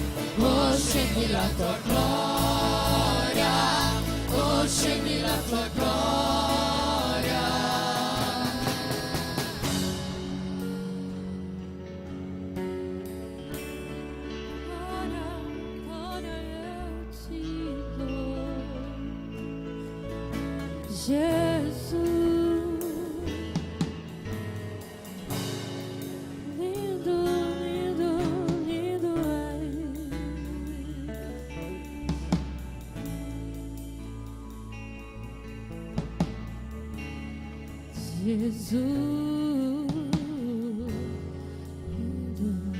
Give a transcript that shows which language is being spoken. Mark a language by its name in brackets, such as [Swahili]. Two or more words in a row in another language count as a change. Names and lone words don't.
[Italian] Oh scendi la tua gloria, oh scendi la tua gloria. [Portuguese] Ora eu te dou, Jesus, lindo, lindo, lindo é Jesus, lindo.